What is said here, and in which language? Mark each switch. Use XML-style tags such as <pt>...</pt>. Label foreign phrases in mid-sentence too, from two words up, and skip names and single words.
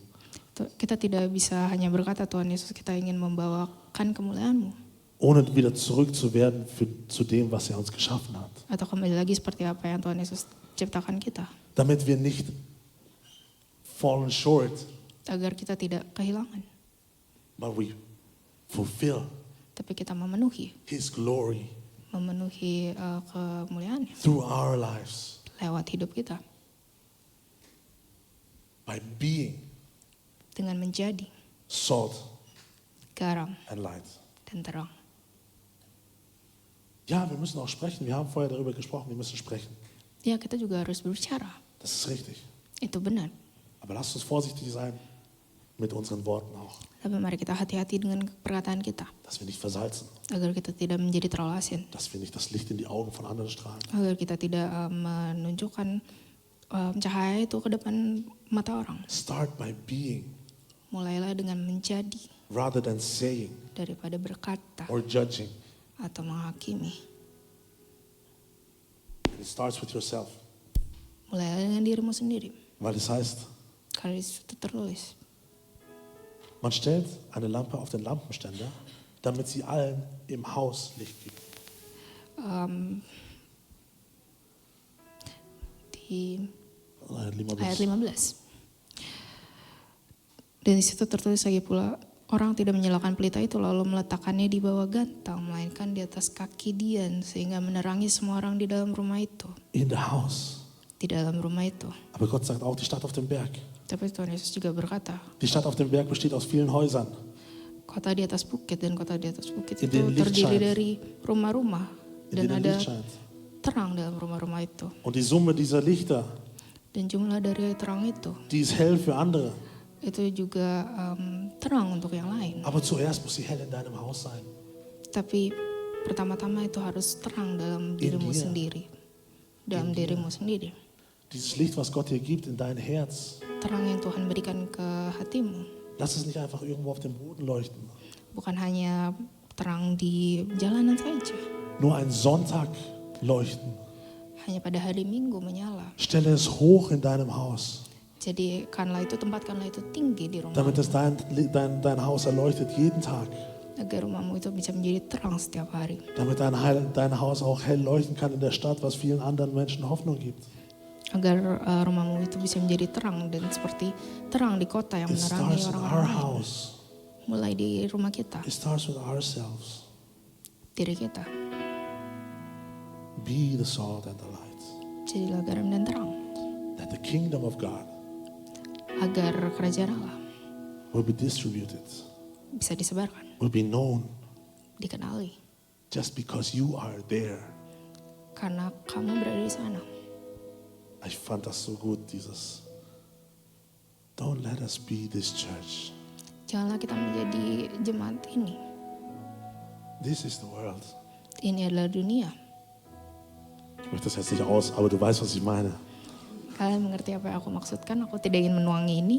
<id>Kita tidak bisa hanya berkata, Tuhan Yesus, kita ingin membawakan kemuliaan-Mu.</id> <de>Ohne wieder zurück zu werden zu dem, was er uns geschaffen hat.</de> <id>Atau kembali lagi seperti apa yang Tuhan Yesus ciptakan kita.</id> <de>Damit wir nicht fallen short,</de> <id>Agar kita tidak kehilangan.</id> <en>but we fulfill</en> <id>Tapi kita memenuhi.</id> <en>His glory</en> <id>Memenuhi kemuliaannya.</id> <en>through our lives</en> <id>Lewat hidup kita.</id> <en>by being</en> <id>Dengan menjadi</id> <en>salt</en> <id>garam</id> <en>and light.</en> <id>dan terang.</id> <de>Ja, wir müssen auch sprechen. Wir haben vorher darüber gesprochen, wir müssen sprechen.</de> <id>Ya, kita juga harus berbicara.</id> <de>Das ist richtig.</de> <id>Itu benar.</id> <de>Aber lasst uns vorsichtig sein mit unseren Worten auch,</de> <id>Tapi mari kita hati-hati dengan perkataan kita.</id> <de>dass wir nicht versalzen,</de> <id>Agar kita tidak menjadi terlalu asin.</id> <de>dass wir nicht das Licht in die Augen von anderen strahlen.</de> <id>Agar kita tidak menunjukkan cahaya itu ke depan mata orang.</id> <en>Start by being</en> <id>Mulailah dengan menjadi</id> <en>rather than saying</en> <id>daripada berkata</id> <en>or judging.</en> <id>atau menghakimi.</id> <en>It starts with yourself.</en> <id>Mulailah dengan dirimu sendiri.</id> <de>Weil es heißt,</de> <id>Karena di situ tertulis,</id> <de>man stellt eine Lampe auf den Lampenständer, damit sie allen im Haus Licht gibt.</de> <id>di Ayat ayat 15. 15. Dan di situ tertulis lagi pula, orang tidak menyalakan pelita itu lalu meletakkannya di bawah gantang, melainkan di atas kaki Dian, sehingga menerangi semua orang di dalam rumah itu.</id> <en>In the house.</en> <id>Di dalam rumah itu.</id> <de>Aber Gott sagt auch, die Stadt auf dem Berg.</de> <id>Tapi Tuhan Yesus juga berkata,</id> <de>Die Stadt auf dem Berg besteht aus vielen Häusern.</de> <id>kota di atas bukit, dan kota di atas bukit</id> <de>In</de> <id>itu</id> <de>den Licht</de> <id>terdiri</id> <de>scheint.</de> <id>dari rumah-rumah,</id> <de>In</de> <id>dan</id> <de>denen</de> <id>ada</id> <de>Licht scheint.</de> <id>terang dalam rumah-rumah itu.</id> <de>Und die Summe dieser Lichter,</de> <id>Dan jumlah dari terang itu</id> <de>die ist hell für andere.</de> <id>itu juga terang untuk yang lain.</id> <de>Aber zuerst muss sie hell in deinem Haus sein.</de> <id>Tapi pertama-tama itu harus terang dalam dirimu</id> <de>dir.</de> <id>sendiri. Dalam dirimu sendiri.</id> <de>Dieses Licht, was Gott dir gibt in dein Herz,</de> <id>Terang yang Tuhan berikan ke hatimu.</id> <de>lass es nicht einfach irgendwo auf dem Boden leuchten.</de> <id>Bukan hanya terang di jalanan saja.</id> <de>Nur ein Sonntag leuchten.</de> <id>Hanya pada hari Minggu menyala.</id> <de>Stelle es hoch in deinem Haus,</de> <id>Jadi tempatkanlah itu tinggi di rumah.</id> <de>damit es dein Haus erleuchtet jeden Tag.</de> <id>Agar rumahmu itu bisa menjadi terang setiap hari.</id> <de>Damit dein Haus auch hell leuchten kann in der Stadt, was vielen anderen Menschen Hoffnung gibt.</de> <id>Agar rumahmu itu bisa menjadi terang dan seperti terang di kota yang</id> <en>It</en> <id>menerangi</id> <en>starts in our</en> <id>orang-orang lain.</id> <en>house.</en> <id>Mulai di rumah kita,</id> <en>It starts with ourselves.</en> <id>diri kita.</id> <en>Be the salt and the light.</en> <id>Jadilah garam dan terang.</id> <en>That the kingdom of God</en> <id>Agar kerajaan Allah</id> <en>will be distributed,</en> <id>bisa disebarkan,</id> <en>will be known</en> <id>dikenali.</id> <en>just because you are there.</en> <id>Karena kamu berada di sana.</id> <de>Ich fand das so gut, dieses</de> <en>Don't let us be this church.</en> <id>Janganlah kita menjadi jemaat ini.</id> <en>This is the world.</en> <id>Ini adalah dunia.</id> <de>Ich möchte das jetzt nicht aus, aber du weißt, was ich meine.</de> <id>Kalian mengerti apa yang aku maksudkan? Aku tidak ingin menuangi ini.</id>